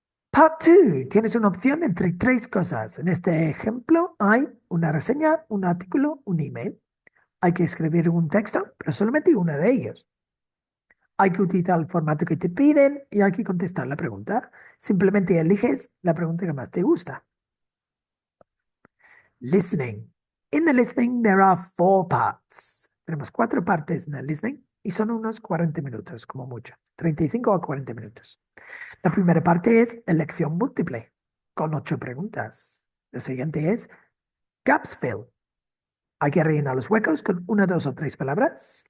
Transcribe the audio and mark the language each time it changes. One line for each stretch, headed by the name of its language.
Spanish: Part 2. Tienes una opción entre tres cosas. En este ejemplo hay una reseña, un artículo, un email. Hay que escribir un texto, pero solamente uno de ellos. Hay que utilizar el formato que te piden y hay que contestar la pregunta. Simplemente eliges la pregunta que más te gusta.
English: Listening. In the listening there are 4 parts.
Spanish: Tenemos 4 partes en el listening y son unos 40 minutos, como mucho. 35 a 40 minutos. La primera parte es elección múltiple, con 8 preguntas. La siguiente es gaps fill. Hay que rellenar los huecos con 1, 2 o 3 palabras.